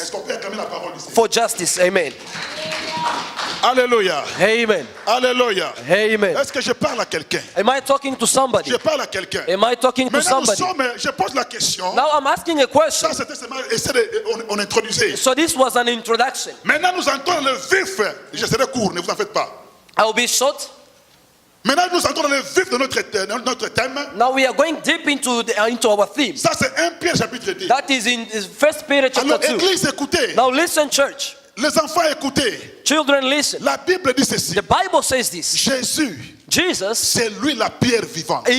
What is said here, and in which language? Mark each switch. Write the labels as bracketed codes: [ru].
[fr] Est-ce qu'on peut acclamer la parole ici? [en] For justice, amen. [fr] Alléluia. [en] Amen. [fr] Alléluia. [en] Amen. [fr] Est-ce que je parle à quelqu'un? [en] Am I talking to somebody? [fr] Je parle à quelqu'un. [en] Am I talking to [fr] Maintenant, [en] somebody? [fr] je pose la question. [en] Now I'm asking a question. [fr] Ça, c'était seulement on introduisait. [en] So this was an introduction. [fr] Maintenant, nous entrons dans le vif. Je serai court, ne vous en faites pas. [en] I will be short. [fr] Maintenant, nous entrons dans le vif de notre thème. [en] Now we are going deep into our theme. [fr] Ça, c'est 1 Pierre chapitre 2. [en] That is in 1 Peter [fr] Alors, [en] chapter 2. [fr] église, écoutez. [en] Now listen, church. [fr] Les enfants, écoutez. [en] Children, listen. [fr] La Bible dit ceci. [en] The Bible says this. [fr] Jésus, [en] Jesus [fr] c'est lui la pierre vivante.